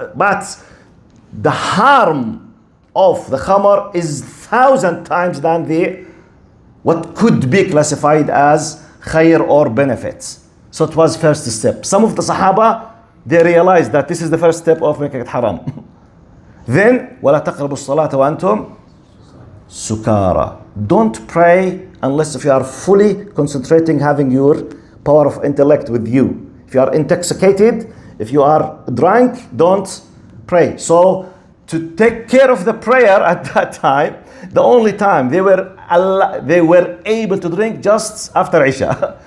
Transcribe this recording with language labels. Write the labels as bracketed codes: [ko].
[en] But the harm of the khamr is 1,000 times than what could be classified as khair or benefits. So it was first step. Some of the Sahaba, they realized that this is the first step of making it haram. [ar] Then, وَلَا تَقْرَبُوا الصَّلَاةَ وَأَنْتُمْ سُكَارَى. [en] Don't pray unless if you are fully concentrating, having your power of intellect with you. If you are intoxicated, If you are drunk, don't pray. So to take care of the prayer at that time, the only time they were able to drink just after Isha.